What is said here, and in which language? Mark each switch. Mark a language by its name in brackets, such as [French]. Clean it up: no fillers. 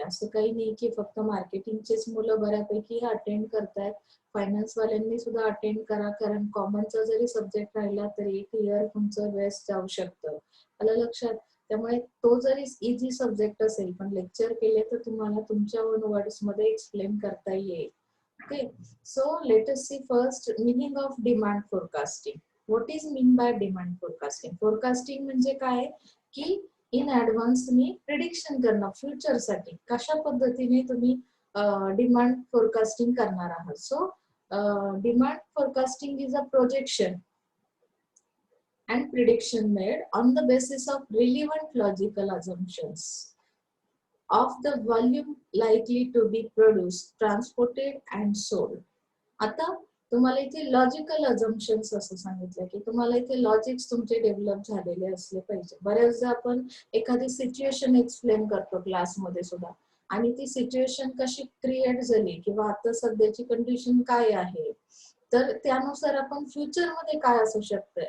[Marathi] असं काही नाही की फक्त मार्केटिंगचेच मुलं बऱ्यापैकी अटेंड करतायत. फायनान्स वाल्यांनी सुद्धा अटेंड करा, कारण कॉमनचा जरी सब्जेक्ट राहिला तरी एक इयर तुमचं वेस्ट जाऊ शकतं. आलं लक्षात. त्यामुळे तो जरी इझी सब्जेक्ट असेल पण लेक्चर केले तर तुम्हाला तुमच्या ओन वर्ड्स मध्ये एक्सप्लेन करता येईल. [English] Okay, so let us see first meaning of demand forecasting. What is mean by demand forecasting? [Marathi] Forecasting म्हणजे काय की इन ऍडव्हान्स तुम्ही प्रिडिक्शन करणं फ्युचर साठी कशा पद्धतीने तुम्ही डिमांड फोरकास्टिंग करणार आहात. [English] So demand forecasting is a projection and prediction made on the basis of relevant logical assumptions of the volume likely to be produced, transported and sold. [Marathi] आता तुम्हाला इथे लॉजिकल अजम्पशन्स असं सांगितलं की तुम्हाला इथे लॉजिक्स तुमचे डेव्हलप झालेले असले पाहिजे. बऱ्याचदा आपण एखादी सिच्युएशन एक्सप्लेन करतो क्लासमध्ये सुद्धा आणि ती सिच्युएशन कशी क्रिएट झाली किंवा आता सध्याची कंडिशन काय आहे तर त्यानुसार आपण फ्युचर मध्ये काय असू शकतं.